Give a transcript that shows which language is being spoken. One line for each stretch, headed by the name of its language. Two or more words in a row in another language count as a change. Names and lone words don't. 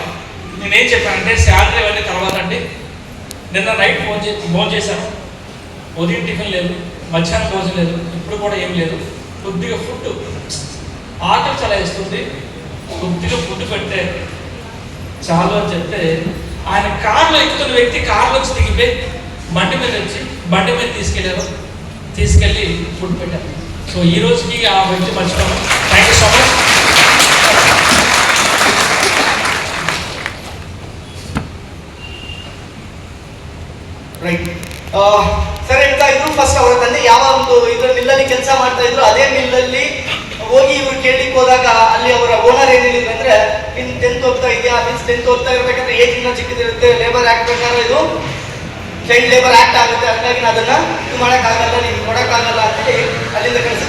Telugu: నేనేం చెప్పానంటే, శాలరీ అవన్నీ తర్వాత అండి, నిన్న నైట్ ఫోన్ చేశాను, ఉదయం టిఫిన్ లేదు, మధ్యాహ్నం భోజనం లేదు, ఇప్పుడు కూడా ఏం లేదు, కొద్దిగా ఫుడ్ ఆకలి చాలా వేస్తుంది, కొద్దిగా ఫుడ్ పెడితే చాలు అని చెప్తే, ఆయన కారులో ఎక్కుతున్న వ్యక్తి కారులోకి దిగిపోయి బండి మీద వచ్చి బండి మీద తీసుకెళ్ళి ఫుడ్ పెట్టారు. సో ఈ రోజుకి ఆ వ్యక్తి మర్చిపోయాను.
English: thank you so much. right sir.
Kannada: ಹೇಳ್ತಾ ಇದ್ರು, ಫಸ್ಟ್ ಅವರ ತಂದೆ ಯಾವ ಒಂದು ಇದ್ರ ಮಿಲ್ಲಲ್ಲಿ ಕೆಲಸ ಮಾಡ್ತಾ ಇದ್ರು, ಅದೇ ಮಿಲ್ಲಲ್ಲಿ ಹೋಗಿ ಇವ್ರು ಕೇಳಲಿಕ್ಕೆ ಹೋದಾಗ ಅಲ್ಲಿ ಅವರ ಓನರ್ ಏನ್ ಹೇಳಿದ್ರು ಅಂದ್ರೆ,
English: in 10th
Kannada: ಓದ್ತಾ ಇದೆಯಾ, ಮೀನ್ಸ್ 10th ಓದ್ತಾ ಇರ್ಬೇಕಂದ್ರೆ ಏಜ್ ಇನ್ನೂ ಚಿಕ್ಕದಿರುತ್ತೆ,
English: labour act
Kannada: ಪ್ರಕಾರ ಇದು
English: child labour act
Kannada: ಆಗುತ್ತೆ, ಹಾಗಾಗಿ ಅದನ್ನ ಇದು ಮಾಡೋಕ್ಕಾಗಲ್ಲ, ನೀನು ಕೊಡೋಕ್ಕಾಗಲ್ಲ ಅಂತೇಳಿ ಅಲ್ಲಿಂದ ಕಳಿಸಿದ್ರು.